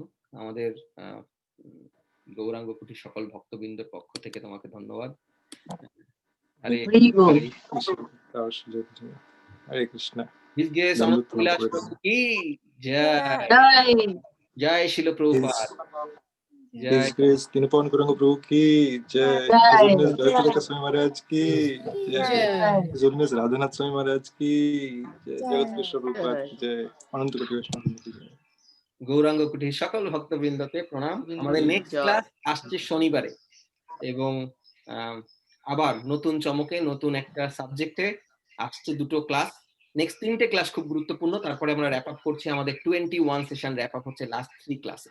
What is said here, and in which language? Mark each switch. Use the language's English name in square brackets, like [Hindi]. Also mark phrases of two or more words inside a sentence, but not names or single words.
[Bangla] আমাদের গৌরাঙ্গ কুটির সকল ভক্তবৃন্দের পক্ষ থেকে তোমাকে ধন্যবাদ। আরে হরে কৃষ্ণ দেওয়ার সুযোগ জন্য। হরে কৃষ্ণ। [English] His Grace [Bangla] দণ্ডবোধ অনন্ত প্রণাম বিলাস করে প্রভু দিন। কি জয় জয় শিল প্রভুপাদ His জয় Grace Tinupawan Kuranga Prabhu কি জয়. [English] His Holiness [Bangla] Bhaktivedanta Swami Maharaj কি জয়. [English] His Holiness [Bangla] Radhanath Swami Maharaj কি জয়. Jagat Krishna Prabhupada কি জয়. Ananta Koti Vaishnava কি জয়. গৌরাঙ্গ কুটির সকল ভক্তবৃন্দকে প্রণাম। আমাদের [English] next class [Bangla] আসছে শনিবারে এবং আবার নতুন চমকে নতুন একটা সাবজেক্টে আসছে দুটো ক্লাস। নেক্সট 3টে ক্লাস খুব গুরুত্বপূর্ণ, তারপরে আমরা [English] wrap up [Bangla] করছি আমাদের 21 সেশন [English] wrap up [Bangla] হচ্ছে লাস্ট 3 ক্লাসে।